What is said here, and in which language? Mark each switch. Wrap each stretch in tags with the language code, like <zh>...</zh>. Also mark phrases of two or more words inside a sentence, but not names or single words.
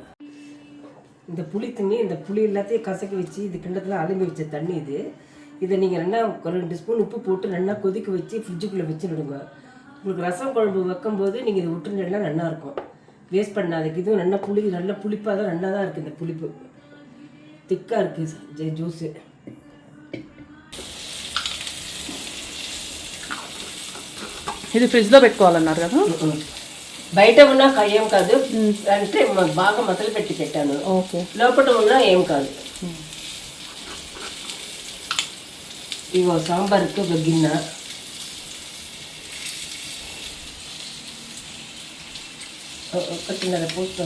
<ta>இந்த புளி தண்ணி, இந்த புளி எல்லாத்தையும் கசக்கி வச்சு இது கிண்ணத்தில் அலும்பி வச்ச தண்ணி இது. இதை நீங்கள் நல்லா 2 ஸ்பூன் உப்பு போட்டு நல்லா கொதிக்க வச்சு ஃப்ரிட்ஜுக்குள்ளே வச்சுடுங்க. உங்களுக்கு ரசம் குழம்பு வைக்கும்போது நீங்கள் இதை விட்டுருந்தா நல்லாயிருக்கும். வேஸ்ட் பண்ணாதுக்கு. இதுவும் நல்லா நல்ல புளிப்பாக தான் நல்லா தான் இருக்குது. இந்த புளிப்பு திக்காக இருக்குது ஜூஸு.</ta> <te>ఇది ఫ్రిడ్జ్లో పెట్టుకోవాలన్నారు కదా? బయట ఉన్నా ఏం కాదు అంటే బాగా మొదలు పెట్టి పెట్టాను. ఓకే. లోపల ఉన్నా ఏం కాదు. ఇగో సాంబార్కి ఒక గిన్నె, ఒకటిన్నర పోస్తాను.</te>